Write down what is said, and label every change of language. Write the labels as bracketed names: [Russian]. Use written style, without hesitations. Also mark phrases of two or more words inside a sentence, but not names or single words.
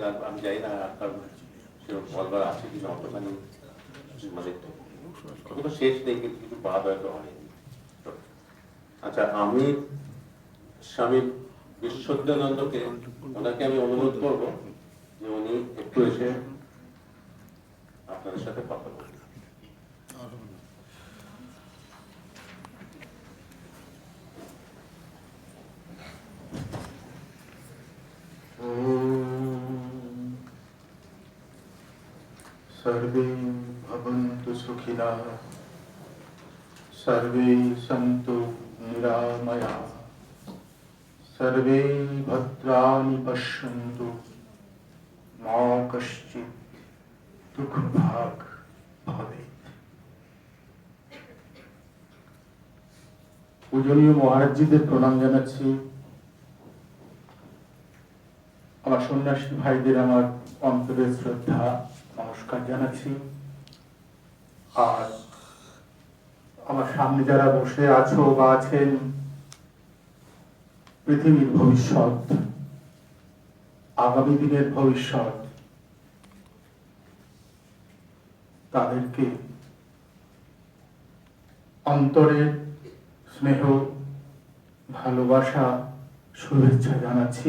[Bangla] আর আমি জানি না আপনার সেরকম বলবার আছে কিনা, অতখানি মানে কোনো শেষ নেই, কিন্তু কিছু বাদ হয়তো হয়নি। আচ্ছা, আমি স্বামী বিশ্বদেবানন্দকে, ওনাকে আমি অনুরোধ করব যে উনি একটু এসে আপনাদের সাথে কথা বলবেন। [Sanskrit] सर्वे भवन्तु सुखिनः, सर्वे सन्तु निरामयाः, सर्वे भद्राणि पश्यन्तु, मा कश्चित् दुःखभाग् भवेत्। [Bangla] পূজনীয় মহারাজজিদের প্রণাম জানাচ্ছি। আমার সন্ন্যাসী ভাইদের আমার অন্তরের শ্রদ্ধা নমস্কার জানাচ্ছি। আর আমার সামনে যারা বসে আছো বা আছেন, পৃথিবীর ভবিষ্যৎ, আগামী দিনের ভবিষ্যৎ, তাদেরকে অন্তরের স্নেহ, ভালোবাসা, শুভেচ্ছা জানাচ্ছি।